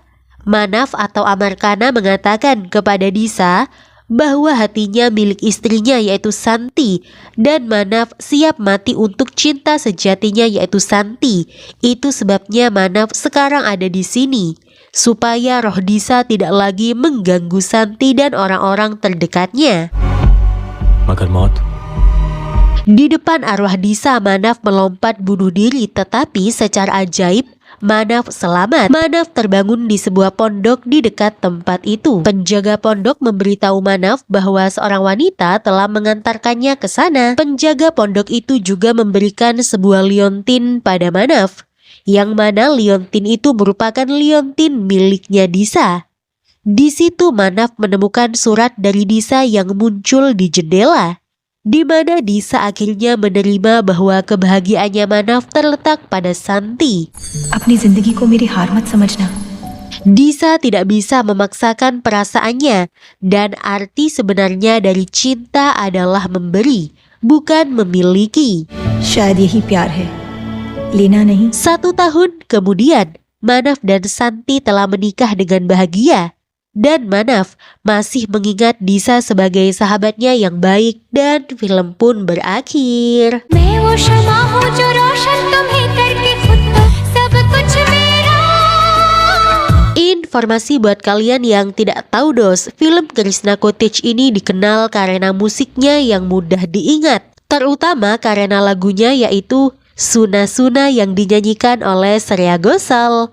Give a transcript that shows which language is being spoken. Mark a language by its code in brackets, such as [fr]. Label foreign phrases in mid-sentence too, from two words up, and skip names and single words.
[id] Manaf atau Amarkana mengatakan kepada Disa bahwa hatinya milik istrinya yaitu Santi dan Manaf siap mati untuk cinta sejatinya yaitu Santi. Itu sebabnya Manaf sekarang ada di sini supaya Rohdisa tidak lagi mengganggu Santi dan orang-orang terdekatnya. [hi] मगर मौत [id] Di depan arwah Disa, Manaf melompat bunuh diri, tetapi secara ajaib Manaf selamat. Manaf terbangun di sebuah pondok di dekat tempat itu. Penjaga pondok memberitahu Manaf bahwa seorang wanita telah mengantarkannya ke sana. Penjaga pondok itu juga memberikan sebuah liontin pada Manaf, yang mana liontin itu merupakan liontin miliknya Disa. Di situ Manaf menemukan surat dari Disa yang muncul di jendela, di mana Disa akhirnya menerima bahwa kebahagiaannya Manaf terletak pada Santi. [hi] अपनी जिंदगी को मेरी हार मत समझना। [id] Disa tidak bisa memaksakan perasaannya, dan arti sebenarnya dari cinta adalah memberi, bukan memiliki. [hi] शायद यही प्यार है, लेना नहीं। [id] 1 tahun kemudian, Manaf dan Santi telah menikah dengan bahagia. Dan Manaf masih mengingat Disa sebagai sahabatnya yang baik, dan film pun berakhir. Informasi buat kalian yang tidak tahu dos, film Krishna Cottage ini dikenal karena musiknya yang mudah diingat, terutama karena lagunya yaitu Suna Suna yang dinyanyikan oleh Shreya Ghoshal.